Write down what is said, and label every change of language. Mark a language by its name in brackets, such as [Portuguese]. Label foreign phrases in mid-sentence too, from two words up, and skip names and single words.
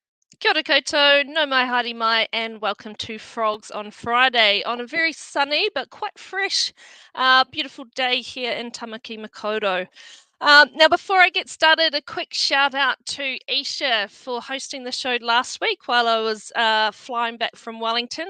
[Māori] Kia ora koutou, no mai haere mai, [English] and welcome to Frogs on Friday on a very sunny but quite fresh, beautiful day here in Tamaki Makaurau. Now, before I get started, a quick shout out to Isha for hosting the show last week while I was flying back from Wellington.